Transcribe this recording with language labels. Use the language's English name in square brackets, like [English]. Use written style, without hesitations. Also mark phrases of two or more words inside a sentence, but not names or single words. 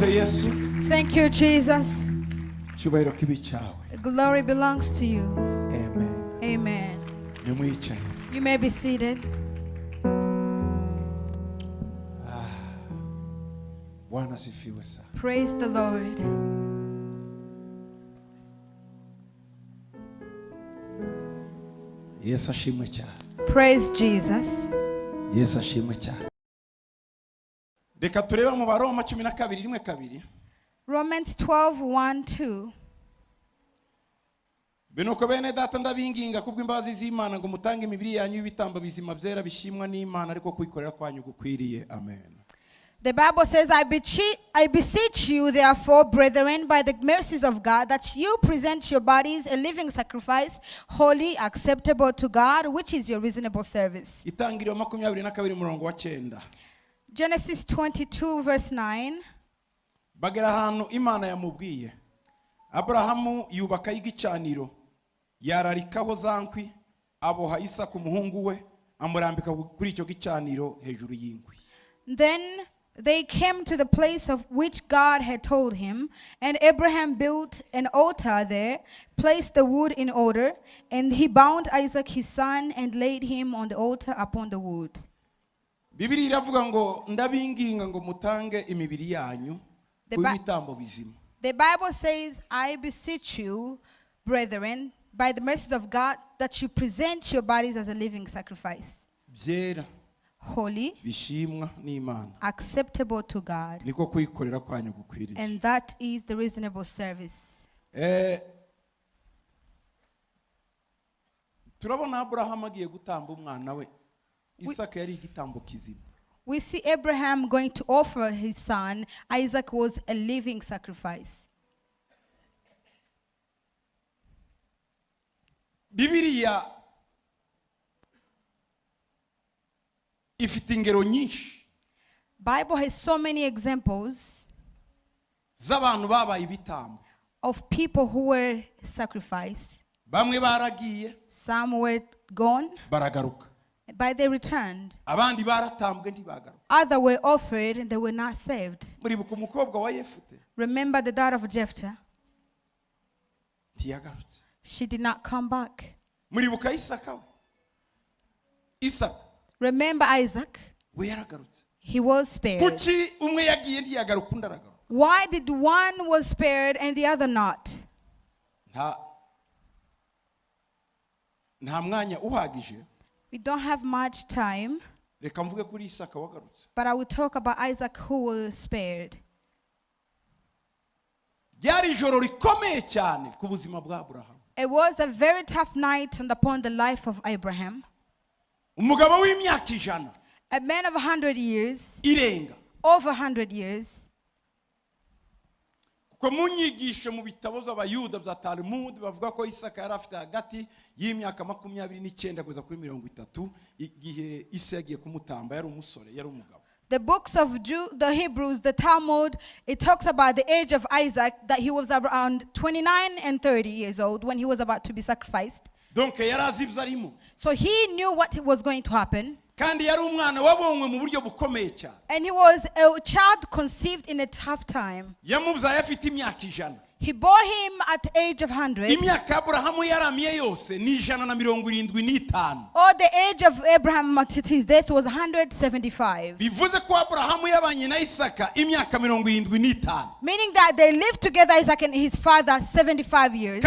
[Kinyarwanda] yesu [English] Thank you, Jesus. [Kinyarwanda] icyubahiro kibi cyawe. [English] Glory belongs to you. Amen. Amen. [Kinyarwanda] Nimwicaye. [English] You may be seated. [Swahili] Bwana asifiwe sana. [English] Praise the Lord. [Kinyarwanda] Yesu ashimwe cyane. [English] Praise Jesus. [Kinyarwanda] Yesu ashimwe cyane. Reka turebe mu Baroma 12:1-2. [English] Romans 12:1-2. [Kinyarwanda] Binuko bene data ndabinginga kubw'imbabazi z'Imana ngo mutange imibiri yanyu y'ibitambo bizima byera bishimwa n'Imana ariko kwikorera kwanyu gukwiriye. Amen. [English] The Bible says, I beseech you, therefore, brethren, by the mercies of God, that you present your bodies a living sacrifice, holy, acceptable to God, which is your reasonable service. [Kinyarwanda] Itangiriro 22:9. [English] Genesis 22:9. [Kinyarwanda] Bagera ahantu Imana yamubwiye. Abrahamu yubaka igicaniro, yararikaho zankwi, aboha Isaka umuhungu we, amurambika kuri icyo gicaniro hejuru y'inkwi. [English] Then they came to the place of which God had told him, and Abraham built an altar there, placed the wood in order, and he bound Isaac his son and laid him on the altar upon the wood. [Kinyarwanda] Bibiri iravuga ngo ndabinginga ngo mutange imibiri yanyu kubitambo bizima. [English] The Bible says, I beseech you, brethren, by the mercies of God, that you present your bodies as a living sacrifice, [Kinyarwanda] Byera [English] holy, [Kinyarwanda] bishimwa n'Imana. [English] acceptable to God, [Kinyarwanda] Niko kwikorera kwanyu gukwiriye. [English] and that is the reasonable service. [Kinyarwanda] Turabona Abraham agiye gutamba umwana we. Isaka yari igitambo kizima. [English] We see Abraham going to offer his son. Isaac was a living sacrifice. [Kinyarwanda] Bibiliya ifite ingero nyinshi [English] Bible has so many examples [Kinyarwanda] z'abantu babaye ibitambo. [English] of people who were sacrificed. [Kinyarwanda] Bamwe baragiye [English] Some were gone, [Kinyarwanda] baragaruka. [English] but they returned. [Kinyarwanda] Abandi baratambwe ntibagaruka. [English] Others were offered and they were not saved. [Kinyarwanda] Muribuka umukobwa wa Yefute [English] Remember the daughter of Jephthah? [Kinyarwanda] ntiyagarutse. [English] She did not come back. [Kinyarwanda] Muribuka Isaka we. Isaka [English] Remember Isaac? [Kinyarwanda] we yaragarutse. [English] He was spared. [Kinyarwanda] Kuki umwe yagiye ntiyagaruka undi aragaruka? [English] Why did one was spared and the other not? [Kinyarwanda] Nta mwanya uhagije. [English] We don't have much time, [Kinyarwanda] Reka mvuge kuri Isaka wagarutse. [English] but I will talk about Isaac who was spared. [Kinyarwanda] Ryari ijoro rikomeye cyane ku buzima bwa Abraham. [English] It was a very tough night upon the life of Abraham. [Kinyarwanda] Umugabo w'imyaka 100 [English] A man of 100 years, [Kinyarwanda] irenga. [English] over 100 years. [Kinyarwanda] Kuko mu nyigisho mu bitabo z'abayuda bya Talmud bavuga ko Isaka yari afite hagati y'imyaka 29 kugeza kuri 30 igihe Ise yagiye kumutamba, yari umusore, yari umugabo. [English] The books of the Hebrews, the Talmud, it talks about the age of Isaac, that he was around 29 and 30 years old when he was about to be sacrificed. [Kinyarwanda] Donc yari azi ibyo arimo. [English] So he knew what was going to happen. [Kinyarwanda] Kandi yari umwana wabonywe mu buryo bukomeye cyane. [English] And he was a child conceived in a tough time. [Kinyarwanda] Yamubyaye afite imyaka 100. [English] He bore him at the age of 100. [Kinyarwanda] Imyaka Abrahamu yaramiye yose ni 175. [English] Or the age of Abraham at his death was 175. [Kinyarwanda] Bivuze ko Abrahamu yabanye na Isaka imyaka 75. [English] Meaning that they lived together, Isaac and his father, 75 years.